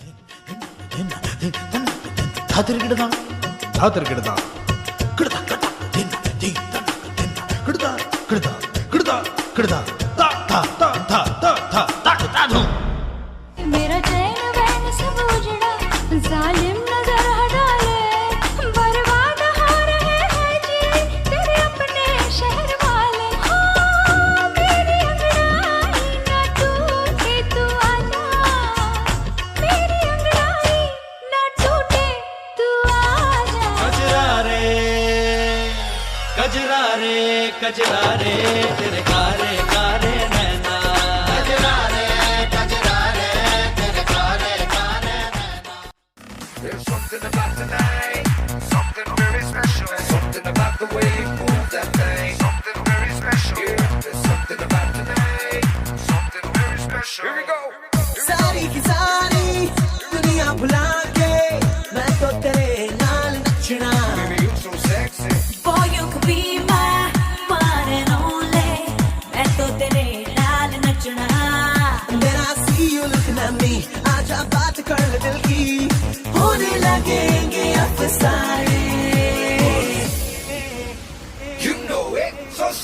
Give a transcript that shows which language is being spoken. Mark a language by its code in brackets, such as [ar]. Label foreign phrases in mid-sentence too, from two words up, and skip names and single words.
[hi] मेरा चैन वैन सब उजड़ा, जालिम नजर हटा ले, बर्बाद हो रहे हैं जी तेरे अपने शहर वाले। हाँ, मेरी अंगड़ाई ना टूटे तू आजा, मेरी अंगड़ाई ना टूटे तू आजा। कजरा रे तेरे कारे कारे नैना। कजरा रे तेरे कारे कारे नैना। [en] There's something about tonight, something very special. Something about the way you move that thing, something very special. Yeah, there's something about tonight, something very special. Here we go. [hi] सारी की सारी दुनिया भुला के [pa] ਮੈਂ ਤੋ ਤੇਰੇ ਨਾਲ ਨਚਣਾ। [en] Baby, you so sexy. Boy, you could be my one and only. [pa] ਮੈਂ ਤੋ ਤੇਰੇ ਨਾਲ ਨਚਣਾ। [en] When I see you looking at me, [hi] आजा बात कर ले दिल की, होने लगेंगे अफसाने। [en] You know it.